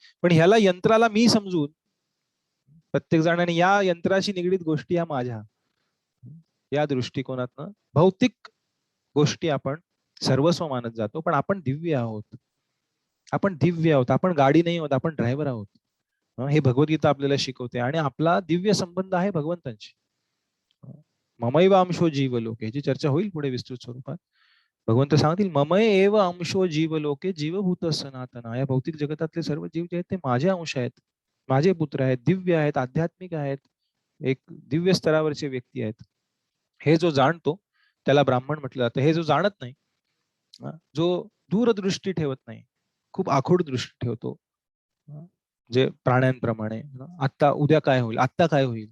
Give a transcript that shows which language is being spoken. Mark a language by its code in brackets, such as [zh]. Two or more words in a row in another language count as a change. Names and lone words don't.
[mr] पण ह्याला यंत्राला मी समजून प्रत्येक जणांनी या यंत्राशी निगडीत गोष्टी या माझ्या, या दृष्टिकोनातनं भौतिक गोष्टी आपण सर्वस्व मानत जातो. पण आपण दिव्य आहोत. आपण दिव्य आहोत. आपण गाडी नाही आहोत, आपण ड्रायव्हर आहोत. हे भगवद्गीता आपल्याला शिकवते. आणि आपला दिव्य संबंध आहे भगवंतांशी. [sa] ममैव अंशो जीवलोके, [mr] याची चर्चा होईल पुढे विस्तृत स्वरूपात. भगवंत सांगतील [sa] ममय एव अंशो जीवलोके जीवभूत सनातना. [mr] या भौतिक जगतातले सर्व जीव जे आहेत ते माझे अंश आहेत, माझे पुत्र आहेत, दिव्य आहेत, आध्यात्मिक आहेत, एक दिव्य स्तरावरचे व्यक्ती आहेत. हे जो जाणतो त्याला ब्राह्मण म्हटलं जातं. हे जो जाणत नाही, जो दूरदृष्टी ठेवत नाही, खूप आखूड दृष्टी ठेवतो, जे प्राण्यांप्रमाणे, आता उद्या काय होईल, आता काय होईल.